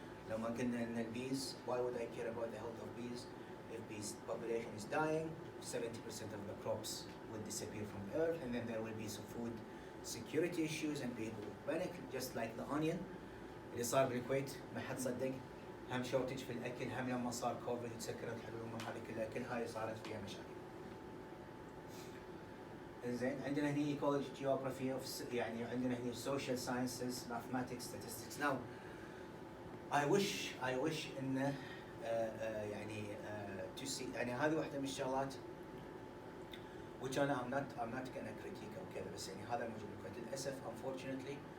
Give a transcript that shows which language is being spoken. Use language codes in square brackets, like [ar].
[ar] لما قلنا إن [en] الbees, why would I care about the health of bees? If bees population is dying, 70% of the crops will disappear from the earth, and then there will be some food security issues and people will panic, just like the onion [ar] اللي صار بالكويت ما حد صدق. هم شورتج في الأكل، هم لما صار كوفيد تسكرت الحلول هذه كلها هاي صارت فيها مشاكل. زين عندنا هني [en] ecology, geography of [ar] يعني عندنا هني social sciences, mathematics, statistics. Now I wish إنه يعني to see يعني هذه واحدة من الشغلات which أنا [en] I'm not gonna critique [ar] أو كذا، بس يعني هذا الموجود بالكويت للأسف [en] unfortunately.